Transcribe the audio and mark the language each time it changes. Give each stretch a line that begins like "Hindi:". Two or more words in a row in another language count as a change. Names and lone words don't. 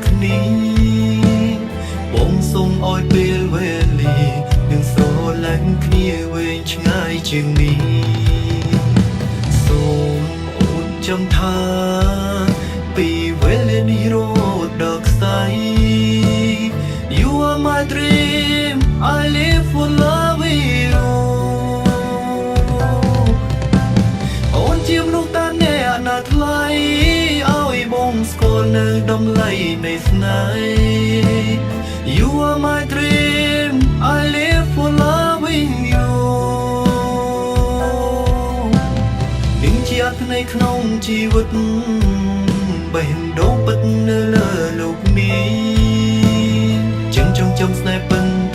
Khmer: គ្នាបងសូមឲ្យពេលវេលានឹងស្រឡាញ់គ្នាវែងឆ្ងាយជាងនេះសូមអូនចាំថាពីវេលានេះរហូតដល់ខ្សែ
English: You are my dream I live for loving you
Khmer: អូនជាមនុស្សតែអ្នកណាថ្លៃឲ្យបងស្គាល់នៅតម្លៃនៃស្នេហ៍
English: You are my dream I live for loving you
Khmer: នឹងជាអត្ថន័យក្នុងជីវិតបេះដូងពិតនៅលើលោកនេះចឹងចង់ចាំស្នេហ៍